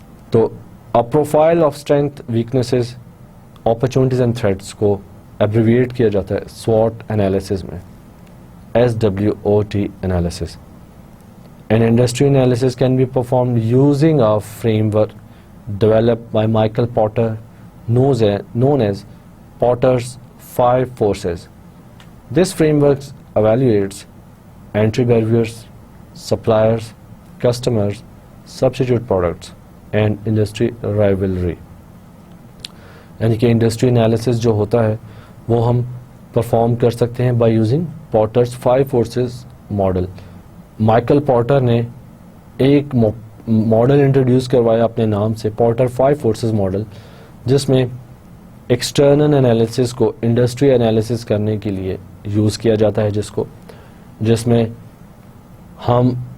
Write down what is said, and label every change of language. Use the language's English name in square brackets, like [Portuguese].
[Urdu] تو profile of strength weaknesses opportunities and threats کو abbreviate کیا جاتا ہے SWOT انالیسز میں، SWOT analysis. [English] An industry analysis can be performed using a framework developed by Michael Porter known as Porter's 5 Forces. This framework evaluates entry barriers, suppliers, customers, substitute products, and industry rivalry. [Urdu] یعنی کہ industry analysis جو ہوتا ہے وہ ہم perform کر سکتے ہیں [English] By using Porter's 5 forces model. [Urdu] Michael porter نے ایک ماڈل انٹروڈیوس کروایا اپنے نام سے، پورٹر 5 فورسز ماڈل، جس میں ایکسٹرنل انالیسس کو انڈسٹری انالیسس کرنے کے لیے یوز کیا جاتا ہے، جس میں ہم